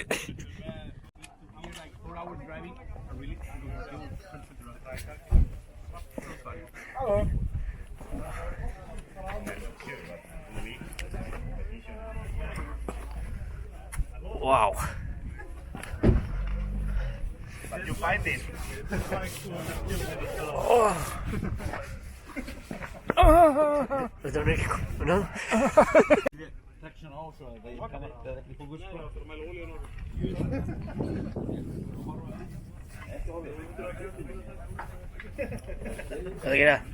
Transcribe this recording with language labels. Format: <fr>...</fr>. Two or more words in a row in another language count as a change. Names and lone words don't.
<en>Like 4 hours driving. Really? Hello. Wow. But you find it.</en> <is>Þetta er ekki komið. Traction á svo að það er ekki fókus sko. Hvað er það?</is>